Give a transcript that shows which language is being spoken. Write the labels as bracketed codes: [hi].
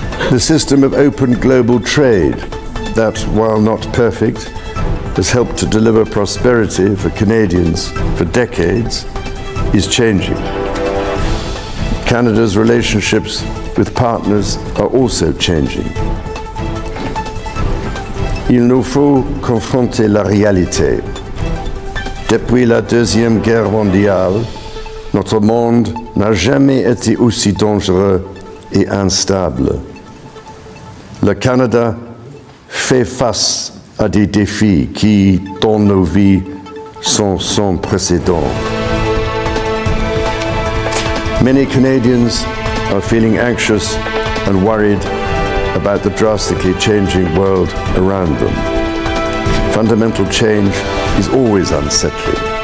[en] The system of open global trade that, while not perfect, has helped to deliver prosperity for Canadians for decades, is changing. Canada's relationships with partners are also changing. [fr] Il nous faut confronter la réalité. Depuis la Deuxième Guerre mondiale, notre monde n'a jamais été aussi dangereux et instable. Le Canada fait face à des défis qui, dans nos vies, sont sans précédent. [en] Many Canadians are feeling anxious and worried about the drastically changing world around them. Fundamental change is always unsettling.